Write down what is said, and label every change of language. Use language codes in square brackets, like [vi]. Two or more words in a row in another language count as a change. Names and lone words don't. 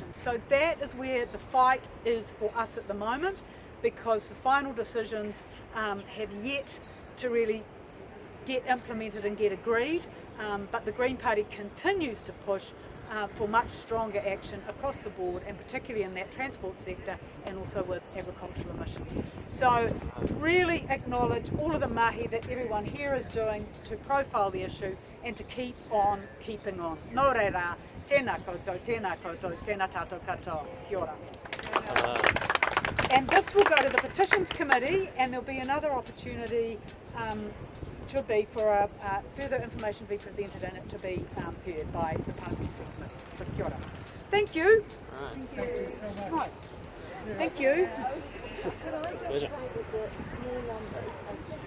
[en] So that is where the fight is for us at the moment, because the final decisions have yet to really get implemented and get agreed, but the Green Party continues to push for much stronger action across the board, and particularly in that transport sector and also with agricultural emissions. So really acknowledge all of the mahi that everyone here is doing to profile the issue and to keep on keeping on. [mi] Nō reira, tēnā koutou, tēnā tātou katoa. Kia ora. [en] And this will go to the Petitions Committee, and there'll be another opportunity should be for further information to be presented and it to be heard by the Parliamentary Committee. [mi] But kia ora. [en] Thank you. Thank you so much. Right. Thank you. Could I just say with the small numbers,